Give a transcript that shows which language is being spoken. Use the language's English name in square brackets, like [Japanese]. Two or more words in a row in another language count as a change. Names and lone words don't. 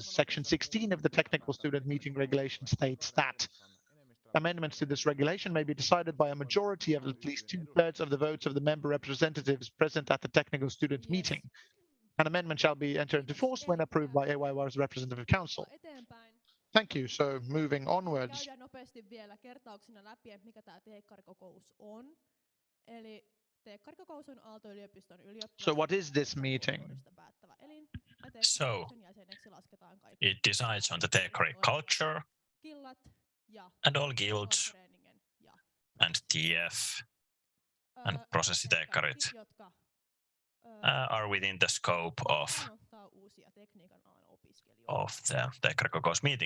[English] Section 16 of the technical student meeting regulation states that amendments to this regulation may be decided by a majority of at least 2/3 of the votes of the member representatives present at the technical student meeting. An amendment shall be entered into force when approved by AYY's representative council. Thank you. So moving onwards. [Finnish] Käydään nopeasti vielä kertauksena läpi, että mikä tämä teekkarikokous on. Eli teekkarikokous on Aalto-yliopiston [English] So what is this meeting? So it decides on the teekkari culture and all guilds and TF and prosessiteekkarit are within the scope of the teekkarikokous meeting.